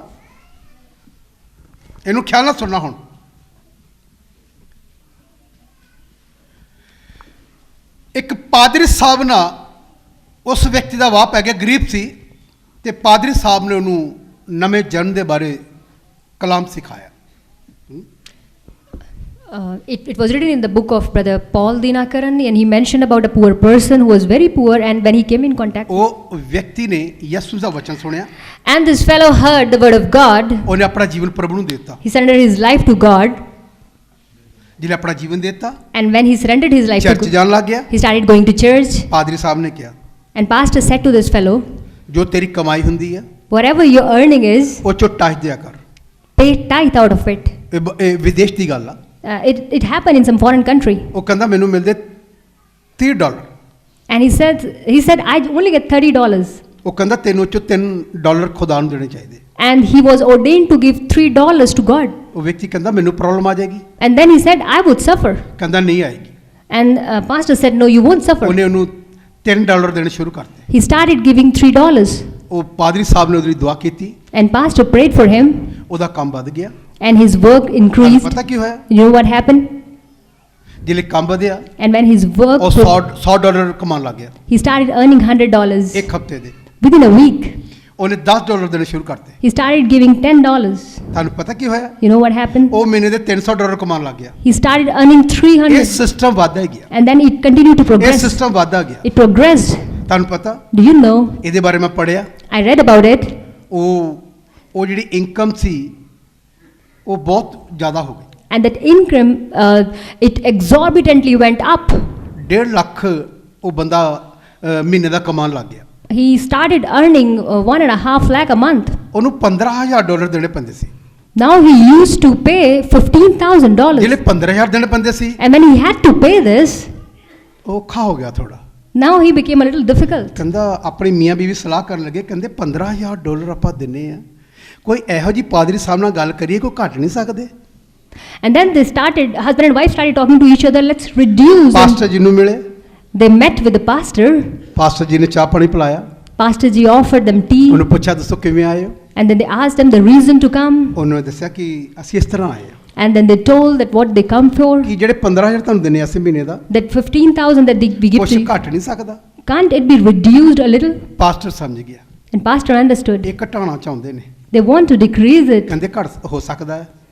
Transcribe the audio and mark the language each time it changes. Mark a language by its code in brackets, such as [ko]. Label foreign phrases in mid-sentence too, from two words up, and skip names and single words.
[pa] ਇਹਨੂੰ ਖਿਆਲ ਨਾਲ ਸੁਣਨਾ। ਹੁਣ ਇੱਕ ਪਾਦਰੀ ਸਾਹਿਬ ਨਾਲ ਉਸ ਵਿਅਕਤੀ ਦਾ ਵਾਹ ਪੈ ਗਿਆ, ਗਰੀਬ ਸੀ, ਤੇ ਪਾਦਰੀ ਸਾਹਿਬ ਨੇ ਉਹਨੂੰ ਨਵੇਂ ਜਨਮ ਦੇ ਬਾਰੇ ਕਲਾਮ ਸਿਖਾਇਆ। [en] It was written in the book of Brother Paul Dinakaran, and he mentioned about a poor person who was very poor, and when he came in contact, [pa] ਉਹ ਵਿਅਕਤੀ ਨੇ ਯਿਸੂ ਦਾ ਵਚਨ ਸੁਣਿਆ, [en] and this fellow heard the word of God, [pa] ਉਹਨੇ ਆਪਣਾ ਜੀਵਨ ਪ੍ਰਭੂ ਨੂੰ ਦੇ ਦਿੱਤਾ। [en] he surrendered his life to God, [pa] ਜਿਹਨੇ ਆਪਣਾ ਜੀਵਨ ਦੇ ਦਿੱਤਾ, [en] and when he surrendered his life to [pa] ਚਰਚ ਜਾਣ ਲੱਗ ਗਿਆ। [en] he started going to church, [pa] ਪਾਦਰੀ ਸਾਹਿਬ ਨੇ ਕਿਹਾ, [en] and pastor said to this fellow, [pa] ਜੋ ਤੇਰੀ ਕਮਾਈ ਹੁੰਦੀ ਹੈ [en] whatever your earning is, [pa] ਉਹ ਚੋਂ ਟੱਚ ਦਿਆ ਕਰ। [en] pay tithe out of it. [pa] ਇਹ ਵਿਦੇਸ਼ ਦੀ ਗੱਲ ਆ। [en] It happened in some foreign country, [pa] ਉਹ ਕਹਿੰਦਾ ਮੈਨੂੰ ਮਿਲਦੇ $30, [en] and he said I only get $30, [pa] ਉਹ ਕਹਿੰਦਾ ਤੈਨੂੰ ਚੋਂ $3 ਖੁਦਾ ਨੂੰ ਦੇਣੇ ਚਾਹੀਦੇ। [en] and he was ordained to give $3 to God, [pa] ਉਹ ਵਿਅਕਤੀ ਕਹਿੰਦਾ ਮੈਨੂੰ ਪ੍ਰੋਬਲਮ ਆ ਜਾਏਗੀ, [en] and then he said I would suffer, [pa] ਕਹਿੰਦਾ ਨਹੀਂ ਆਏਗੀ। [en] and pastor said no, you won't suffer. [pa] ਉਹਨੇ ਉਹਨੂੰ $3 ਦੇਣੇ ਸ਼ੁਰੂ ਕਰਤੇ। [en] He started giving $3, [pa] ਉਹ ਪਾਦਰੀ ਸਾਹਿਬ ਨੇ ਉਹਦੀ ਦੁਆ ਕੀਤੀ, [en] and pastor prayed for him, [pa] ਉਹਦਾ ਕੰਮ ਵੱਧ ਗਿਆ। [en] and his work increased. [pa] ਪਤਾ ਕੀ ਹੋਇਆ? [en] You know what happened? [pa] ਜਿਹੜੇ ਕੰਮ ਵਧਿਆ, [en] And when his work, [pa] ਉਹ $100 ਕਮਾਉਣ ਲੱਗ ਗਿਆ [en] he started earning $100 [pa] ਇੱਕ ਹਫ਼ਤੇ ਦੇ। [en] within a week. [pa] ਉਹਨੇ $10 ਦੇਣੇ ਸ਼ੁਰੂ ਕਰਤੇ। [en] He started giving $10. [pa] ਤੁਹਾਨੂੰ ਪਤਾ ਕੀ ਹੋਇਆ? [en] You know what happened? [pa] ਉਹ ਮਹੀਨੇ ਦੇ $300 ਕਮਾਉਣ ਲੱਗ ਗਿਆ। [en] He started earning [pa] ਇਹ [en] 300, [pa] ਸਿਸਟਮ ਵਧਦਾ ਗਿਆ, [en] and then it continued to [pa] ਇਹ [en] progress. [pa] ਸਿਸਟਮ ਵਧਦਾ ਗਿਆ। [en] It progressed. [pa] ਤੁਹਾਨੂੰ ਪਤਾ, [en] Do you know? [pa] ਇਹਦੇ ਬਾਰੇ ਮੈਂ ਪੜ੍ਹਿਆ, [en] I read about it. [pa] ਉਹ ਜਿਹੜੀ ਇਨਕਮ ਸੀ ਉਹ ਬਹੁਤ ਜ਼ਿਆਦਾ ਹੋ ਗਈ। [en] And that income, it exorbitantly went up. [pa] 1.5 ਲੱਖ ਉਹ ਬੰਦਾ ਮਹੀਨੇ ਦਾ ਕਮਾਉਣ ਲੱਗ ਗਿਆ। [en] He started earning 1.5 lakh a month. [pa] ਉਹਨੂੰ $15,000 ਦੇਣੇ ਪੈਂਦੇ ਸੀ। [en] Now he used to pay $15,000. [pa] ਜਿਹੜੇ 15,000 ਦੇਣੇ ਪੈਂਦੇ ਸੀ, [en] And when he had to pay this, [pa] ਉਹ ਔਖਾ ਹੋ ਗਿਆ ਥੋੜਾ। [en] now he became a little difficult. [pa] ਕਹਿੰਦਾ ਆਪਣੀ ਮੀਆਂ ਬੀਵੀ ਸਲਾਹ ਕਰਨ ਲੱਗੇ, ਕਹਿੰਦੇ $15,000 ਆਪਾਂ ਦਿੰਨੇ ਆ, ਕੋਈ ਇਹੋ ਜਿਹੀ ਪਾਦਰੀ ਸਾਹਿਬ ਨਾਲ ਗੱਲ ਕਰੀਏ, ਕੋਈ ਘੱਟ ਨਹੀਂ ਸਕਦੇ। [en] And then husband and wife started talking to each other, let's reduce. [pa] ਪਾਸਟਰ ਜੀ ਨੂੰ ਮਿਲੇ, [en] They met with the pastor. [pa] ਪਾਸਟਰ ਜੀ ਨੇ ਚਾਹ ਪਾਣੀ ਪਿਲਾਇਆ, [en] Pastor ji offered them tea, [pa] ਉਹਨੂੰ ਪੁੱਛਿਆ ਦੱਸੋ ਕਿਵੇਂ ਆਏ ਹੋ? [en] and then they asked them the reason to come, [pa] ਉਹਨੇ ਦੱਸਿਆ ਕਿ ਅਸੀਂ ਇਸ ਤਰ੍ਹਾਂ ਆਏ ਆ, [en] and then they told that what they come for, [pa] ਕਿ ਜਿਹੜੇ 15,000 ਤੁਹਾਨੂੰ ਦਿੰਨੇ ਅਸੀਂ ਮਹੀਨੇ ਦਾ, [en] that 15,000 that we give [pa] ਕੁਛ [en] to you, [pa] ਘੱਟ ਨਹੀਂ ਸਕਦਾ। [en] can't it be reduced a little? [pa] ਪਾਸਟਰ ਸਮਝ ਗਿਆ, [en] And pastor understood. [pa] ਇਹ ਘਟਾਉਣਾ ਚਾਹੁੰਦੇ ਨੇ, [en] They want to decrease it. [pa] ਕਹਿੰਦੇ ਘੱਟ ਹੋ ਸਕਦਾ ਹੈ,